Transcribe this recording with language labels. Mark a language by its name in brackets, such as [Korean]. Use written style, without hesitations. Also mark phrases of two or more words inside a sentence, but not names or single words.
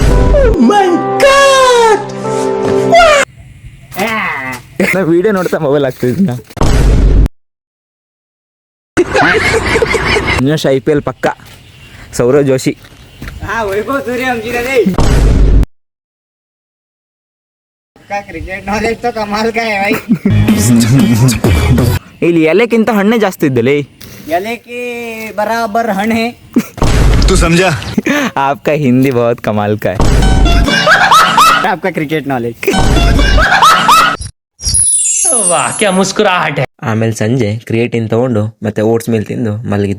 [Kannada] ನಾ ವಿಡಿಯೋ ನೋಡ್ತಾ ಮೊಬೈಲ್ ಆಗ್ತಿದ್ನ. ಇನ್ನೊಂದು IPL ಪಕ್ಕ ಸೌರವ್ ಜೋಶಿ. [English] cricket knowledge [Hindi] तो कमाल का है भाई. [Kannada] ಇಲ್ಲಿ ಎಲೆಕ್ಕಿಂತ ಹಣ್ಣೆ ಜಾಸ್ತಿ ಇದ್ದಲೇ. [Hindi] एले के बराबर हण है. तू समझा? आपका हिंदी बहुत कमाल का है. आपका [English] cricket knowledge. [Hindi] वाह क्या मुस्कुराहट है. [Kannada] ಆಮೇಲೆ ಸಂಜೆ ಕ್ರಿಯೇಟಿನ್ ತಗೊಂಡು ಮತ್ತೆ [English] oats meal [Kannada] ತಿಂದು ಮಲಗಿದ್ದೆ.